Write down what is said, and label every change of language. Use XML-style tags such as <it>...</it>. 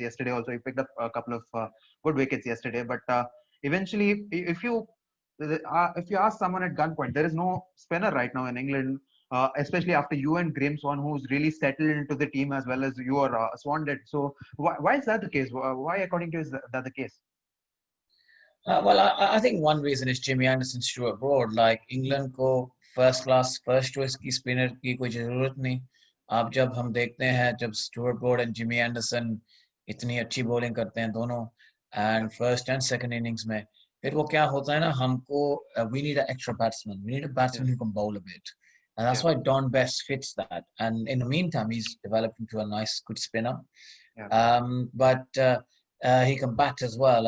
<en>Yesterday also he picked up a couple of good wickets yesterday, but eventually, if you ask someone at gunpoint, there is no spinner right now in England, especially after you and Graeme Swan, who's really settled into the team as well as you or Swan did. So why is that the case? Why, according to you, is that the case? Well, I think one reason is Jimmy Anderson, Stuart Broad. Like England को first class, first choice की spinner की</en> <hi>कोई जरूरत नहीं. अब जब हम देखते हैं जब Stuart Broad and Jimmy Anderson इतनी अच्छी bowling करते हैं दोनों</hi> <en>Yeah, and first and second innings</en> <hi>में फिर वो क्या होता है ना हमको</hi> <en>we need an extra batsman. We need a yeah, batsman who can bowl a bit. And that's yeah, why Don Best fits that. And in the meantime, he's developed into a nice, good spinner. yeah, But he can bat as well.</en>